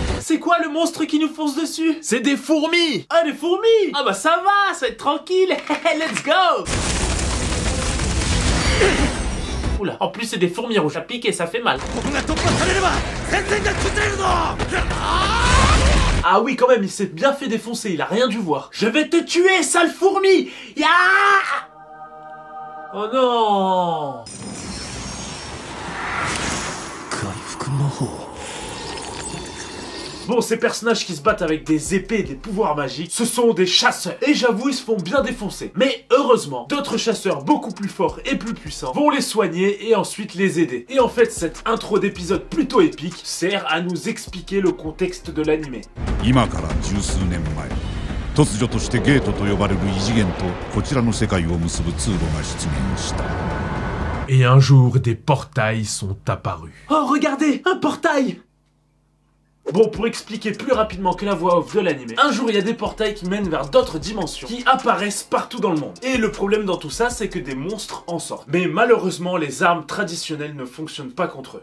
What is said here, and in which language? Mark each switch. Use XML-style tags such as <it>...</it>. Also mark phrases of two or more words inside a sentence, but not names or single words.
<fr>c'est quoi le monstre qui nous fonce dessus? C'est des fourmis! Ah, des fourmis! Ah bah ça va être tranquille.</fr> <en>Let's go!</en> <fr>Oula, en plus c'est des fourmis rouges à piquer, ça fait mal. Ah oui, quand même, il s'est bien fait défoncer, il a rien dû voir. Je vais te tuer, sale fourmi! Ya! Oh non! Bon, ces personnages qui se battent avec des épées et des pouvoirs magiques, ce sont des chasseurs. Et j'avoue, ils se font bien défoncer. Mais heureusement, d'autres chasseurs beaucoup plus forts et plus puissants vont les soigner et ensuite les aider. Et en fait, cette intro d'épisode plutôt épique sert à nous expliquer le contexte de l'anime.</fr> <ja>今から十数年前、突如としてゲートと呼ばれる異次元とこちらの世界を結ぶ通路が出現した。</ja> <fr>Et un jour, des portails sont apparus. Oh, regardez, un portail! Bon, pour expliquer plus rapidement que la voix off de l'anime, un jour il y a des portails qui mènent vers d'autres dimensions qui apparaissent partout dans le monde. Et le problème dans tout ça, c'est que des monstres en sortent. Mais malheureusement, les armes traditionnelles ne fonctionnent pas contre eux.</fr>